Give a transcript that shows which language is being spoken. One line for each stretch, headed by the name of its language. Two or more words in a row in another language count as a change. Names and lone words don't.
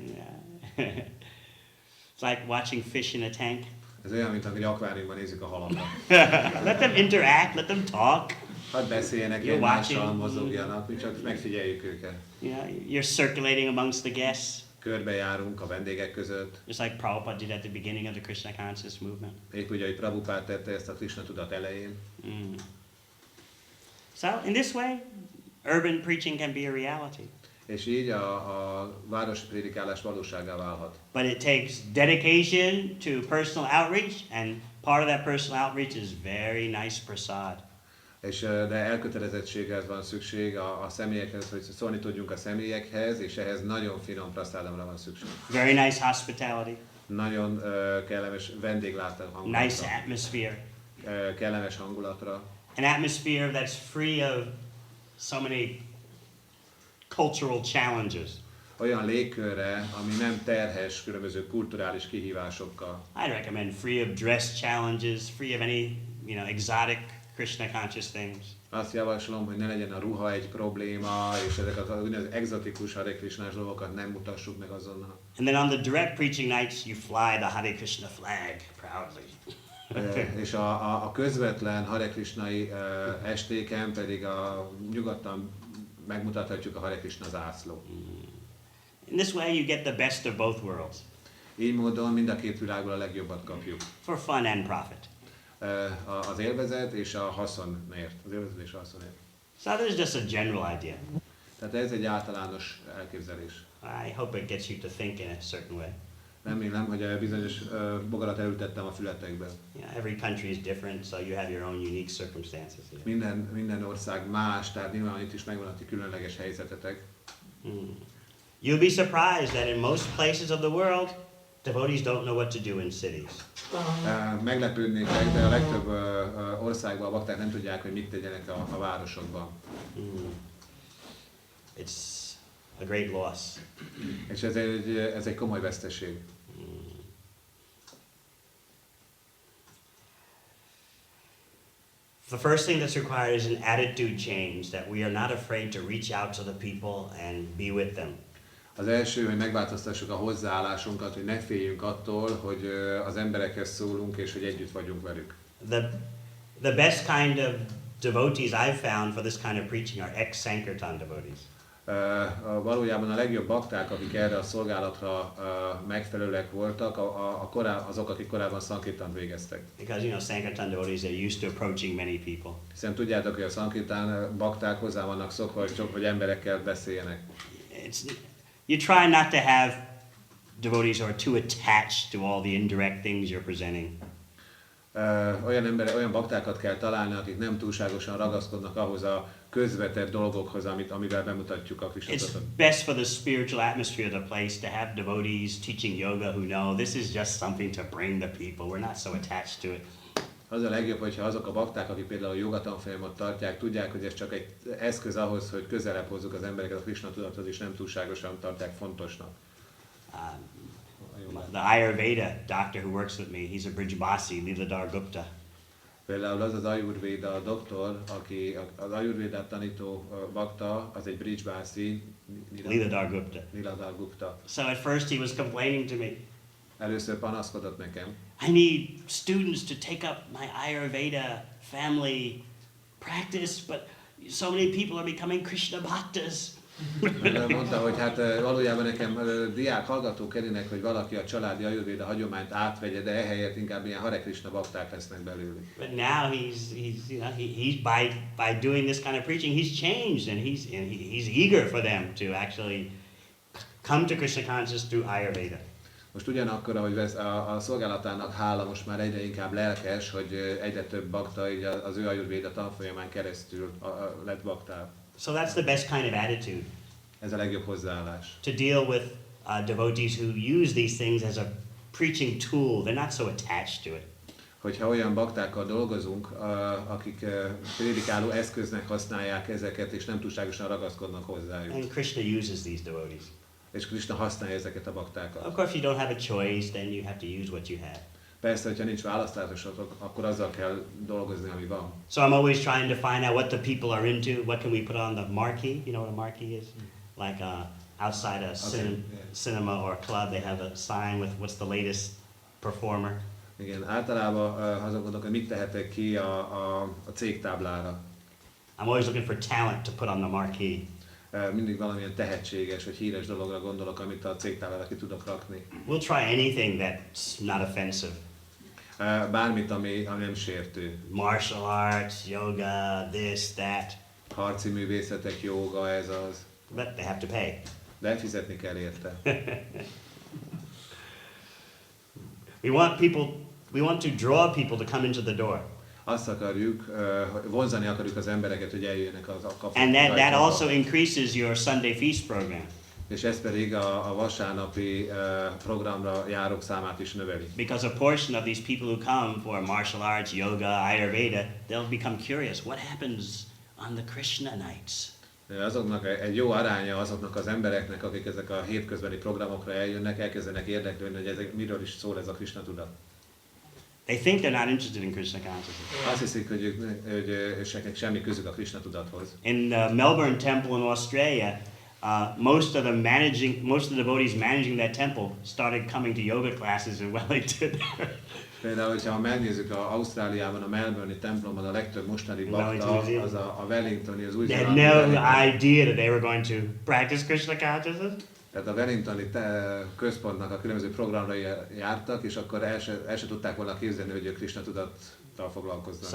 English: Yeah. It's like watching fish in a tank.
Hungarian: Ez olyan, mint amikor akváriumban nézzük a halakat.
English: Let them interact, let them talk.
Hungarian: Hadd beszéljenek egymással, mozogjanak, mi csak megfigyeljük őket.
English: You're circulating amongst the guests.
Hungarian: Körbejárunk a vendégek között.
English: Just like Prabhupada did at the beginning of the Krishna consciousness movement.
Hungarian: Épp úgy, hogy Prabhupád tette ezt a Krishna tudat elején.
English: So, in this way, urban preaching can be a reality.
Hungarian: És így a városi prédikálás valóságá válhat.
English: But it takes dedication to personal outreach, and part of that personal outreach is very nice prasad.
Hungarian: De elkötelezettséghez van szükség a személyekhez, hogy szólni tudjunk a személyekhez, és ehhez nagyon finom praszádamra van szükség.
English: Very nice hospitality.
Hungarian: Nagyon kellemes vendéglátó hangulatra.
English: Nice atmosphere.
Hungarian: Kellemes hangulatra.
English: An atmosphere that's free of so many cultural challenges.
Hungarian: Olyan légkörre, ami nem terhes különböző kulturális kihívásokkal.
English: I'd recommend free of dress challenges, free of any, exotic Krishna conscious things.
Hungarian: Azt javaslom, hogy ne legyen a ruha egy probléma, és ezeket az úgynevezett egzotikus Hare Krishnás dolgokat nem mutassuk meg azonnal.
English: And then on the direct preaching nights, you fly the Hare Krishna flag proudly.
Hungarian: És a közvetlen Hare Krishnai estéken pedig nyugodtan megmutathatjuk a Hare Krishna zászlót.
English: In this way you get the best of both worlds.
Hungarian: Így módon mind a két világból a legjobbat kapjuk.
English: For fun and profit.
Hungarian: Az élvezet és a haszonért. Az élvezet és a haszonért.
English: So there's just a general idea.
Hungarian: Tehát ez egy általános elképzelés.
English: I hope it gets you to think in a certain way.
Hungarian: Remélem, hogy bizonyos bogarat elültettem a fületekbe.
English: Every country is different, so you have your own unique circumstances.
Hungarian: Minden ország más, tehát nyilván itt is megvan a ti különleges helyzetetek.
English: You'll be surprised that in most places of the world, devotees don't know what to do in cities.
Hungarian: Meglepődnétek, de a legtöbb országban a bakták nem tudják, hogy mit tegyenek a városokban.
English: It's a great loss.
Hungarian: És ez egy komoly veszteség.
English: The first thing that's required is an attitude change, that we are not afraid to reach out to the people and be with them.
Hungarian: Az első, hogy megváltoztassuk a hozzáállásunkat, hogy ne féljünk attól, hogy az emberekhez szólunk, és hogy együtt vagyunk velük.
English: The best kind of devotees I've found for this kind of preaching are ex-Sankirtan devotees.
Hungarian: Valójában a legjobb bakták, akik erre a szolgálatra megfelelőek voltak, azok, akik korábban szankirtánt végeztek.
English: Because, you know, Sankirtan devotees are used to approaching many people.
Hungarian: Hiszen tudjátok, hogy a szankirtán bakták hozzá vannak szokva, hogy emberekkel beszéljenek.
English: You try not to have devotees who are too attached to all the indirect things you're presenting.
Hungarian: Olyan baktákat kell találni, akik nem túlságosan ragaszkodnak ahhoz a közvetett dolgokhoz, amivel bemutatjuk a Krisna tudatot.
English: It's best for the spiritual atmosphere of the place to have devotees teaching yoga who know this is just something to bring the people. We're not so attached to it.
Hungarian: Az a legjobb, hogyha azok a bakták, akik például a jogatanfolyamot tartják, tudják, hogy ez csak egy eszköz ahhoz, hogy közelebb hozzuk az embereket a Krisna tudathoz, és nem túlságosan tartják fontosnak.
English: The Ayurveda doctor who works with me, he's a Brijbasi, Leeladhar Gupta.
Hungarian: Például az Ayurveda doktor, aki az Ayurvédát tanító bakta, az egy Brijbasi, Leeladhar Gupta.
English: So at first he was complaining to me.
Hungarian: Először panaszkodott nekem.
English: I need students to take up my Ayurveda family practice, but so many people are becoming Krishna bhaktas.
Hungarian: Mondta, hogy hát valójában nekem diák hallgatók kellenek, hogy valaki a családi Ayurvéda hagyományt átvegye, de ehelyett inkább ilyen Hare Krishna bakták lesznek belőle.
English: But now he's by doing this kind of preaching, he's changed and he's eager for them to actually come to Krishna consciousness through Ayurveda.
Hungarian: Most ugyanakkor, ahogy a szolgálatának hála, most már egyre inkább lelkes, hogy egyre több bakta így az ő Ayurvéda tanfolyamán keresztül lett baktá.
English: So that's the best kind of attitude.
Hungarian: Ez a legjobb hozzáállás.
English: To deal with devotees who use these things as a preaching tool, they're not so attached to it.
Hungarian: Hogyha olyan baktákkal dolgozunk, akik prédikáló eszköznek használják ezeket, és nem túlságosan ragaszkodnak hozzájuk.
English: And Krishna uses these devotees.
Hungarian: És Krishna használja ezeket a baktákat.
English: Of course, if you don't have a choice, then you have to use what you have.
Hungarian: Persze, hogyha nincs választásotok, akkor azzal kell dolgozni, ami van.
English: So I'm always trying to find out what the people are into. What can we put on the marquee? You know what a marquee is? Like outside a cinema or club, they have a sign with what's the latest performer.
Hungarian: Igen, általában azon gondolok, hogy mit tehetek ki a cégtáblára.
English: I'm always looking for talent to put on the marquee.
Hungarian: Mindig valamilyen tehetséges vagy híres dologra gondolok, amit a cégtáblára ki tudok rakni.
English: We'll try anything that's not offensive.
Hungarian: Bármit, ami nem sértő.
English: Martial arts, yoga, this, that.
Hungarian: Harci művészetek, jóga, ez az.
English: But they have to pay.
Hungarian: De fizetni kell érte.
English: We want to draw people to come into the door.
Hungarian: Azt akarjuk, vonzani akarjuk az embereket, hogy eljöjjenek az kapcsolatba.
English: And that also increases your Sunday feast program.
Hungarian: És ez pedig a vasárnapi programra járók számát is növeli.
English: Because a portion of these people who come for martial arts, yoga, Ayurveda, they'll become curious. What happens on the Krishna nights?
Hungarian: Azoknak egy jó aránya azoknak az embereknek, akik ezek a hétköznapi programokra eljönnek, elkezdenek érdeklődni, hogy ezek, miről is szól ez a Krishna tudat.
English: They think they're not interested in Krishna consciousness.
Hungarian: Azt hiszik, hogy semmi közük a Krishna tudathoz.
English: In the Melbourne temple in Australia, most of the devotees managing that temple started coming to yoga classes in Wellington.
Hungarian: Például, hogyha megnézzük Ausztráliában, a Melbourne-i templomban a legtöbb mostani bakta, az a Wellingtoni, az
English: They had no idea that they were going to practice Krishna consciousness.
Hungarian: Tehát a Wellingtoni központnak a különböző programra jártak, és akkor el se tudták volna képzelni, hogy ők Krishna tudattal foglalkoznak.